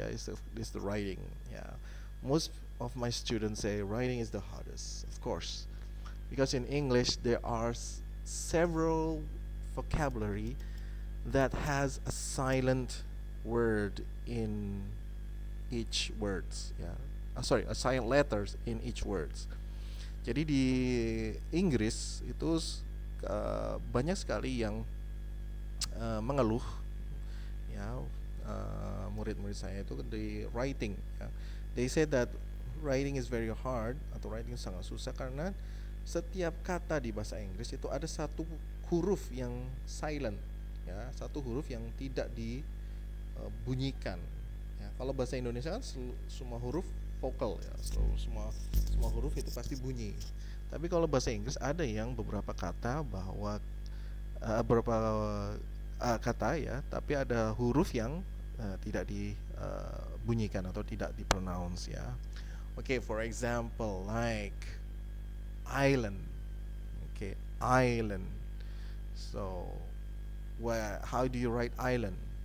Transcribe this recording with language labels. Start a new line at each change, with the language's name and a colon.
English: Yeah, is the writing. Yeah, most of my students say writing is the hardest, of course, because in English there are several vocabulary that has a silent word in each words. Yeah, sorry, a silent letters in each words.
Indonesian: Jadi di Inggris itu banyak sekali yang mengeluh, ya, murid-murid saya itu di writing. Ya.
English: They said that writing is very hard,
Indonesian: atau writing sangat susah karena setiap kata di bahasa Inggris itu ada satu huruf yang silent, ya, satu huruf yang tidak dibunyikan. Ya, kalau bahasa Indonesia kan semua huruf vokal, ya, semua huruf itu pasti bunyi. Tapi kalau bahasa Inggris ada yang beberapa kata bahwa beberapa kata ya, tapi ada huruf yang tidak dibunyikan atau tidak dipronounce ya.
English: Okay, for example, like island. Okay, island. So, how do you write island?